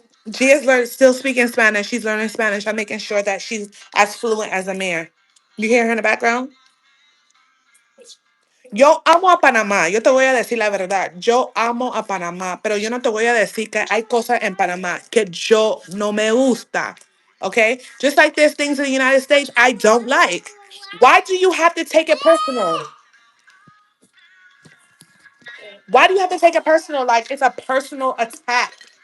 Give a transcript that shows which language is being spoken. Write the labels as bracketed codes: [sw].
[en] She is still speaking Spanish. She's learning Spanish. I'm making sure that she's as fluent as a man. You hear her in the background? [es] Yo amo a Panamá. Yo te voy a decir la verdad. Yo amo a Panamá, pero yo no te voy a decir que hay cosas en Panamá que yo no me gusta. [en] Okay? Just like there's things in the United States I don't like. Why do you have to take it personal? Why do you have to take it personal like it's a personal attack?